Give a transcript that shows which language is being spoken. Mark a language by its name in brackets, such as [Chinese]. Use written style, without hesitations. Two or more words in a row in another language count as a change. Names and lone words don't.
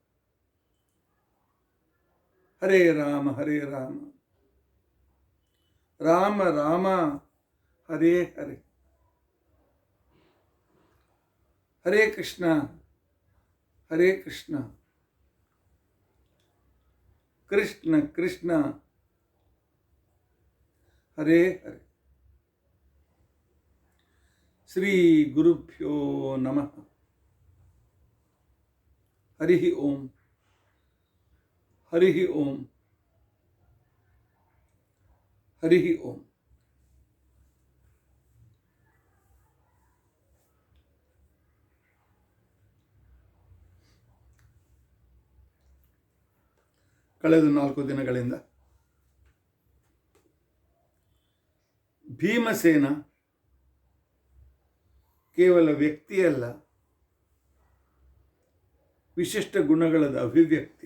[Sanskrit] ಹರೇ ರಾಮ ಹರೇ ರಾಮ, ರಾಮ ರಾಮ ಹರೇ ಹರೇ, ಹರೇ ಕೃಷ್ಣ ಹರೇ ಕೃಷ್ಣ, ಕೃಷ್ಣ ಕೃಷ್ಣ ಹರೇ ಹರೇ. ಶ್ರೀ ಗುರುಭ್ಯೋ ನಮಃ. ಹರಿ ಓಂ, ಹರಿ ಓಂ, ಹರಿ ಓಂ. [Kannada] ಕಳೆದ 4 ದಿನಗಳಿಂದ ಭೀಮಸೇನ ಕೇವಲ ವ್ಯಕ್ತಿಯಲ್ಲ, ವಿಶಿಷ್ಟ ಗುಣಗಳ ಅಭಿವ್ಯಕ್ತಿ.